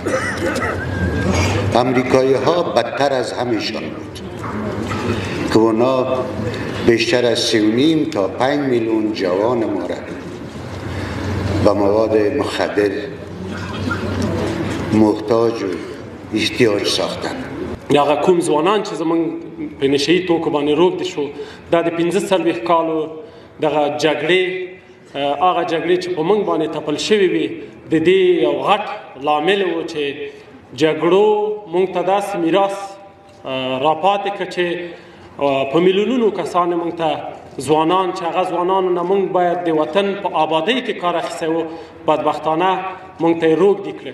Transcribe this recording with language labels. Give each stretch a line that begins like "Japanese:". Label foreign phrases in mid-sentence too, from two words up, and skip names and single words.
Persian: امریکایی ها بدتر از همیشان بود که اونا بیشتر از 3.5 تا 5 میلیون جوان ما را به مواد مخدر محتاج و احتیاج ساختن.
Pashto: هغه کوم ځوانان چې زمونږ په نشهیي توکو باندې روږدي شو، دا د 15 کالو دغه جګړې، هغه جګړې چې په موږ باندې تپل شوې وي، د دې یو غټ لامل و چې جګړو موږ ته داسې میراث راپاتې کړ چې په میلیونونو کسان موږ ته ځوانان چې هغه ځوانانو نه موږ باید د وطن په آبادۍ کې کار اخیستی و، بدبختانه موږ ته یې روږدي کړې.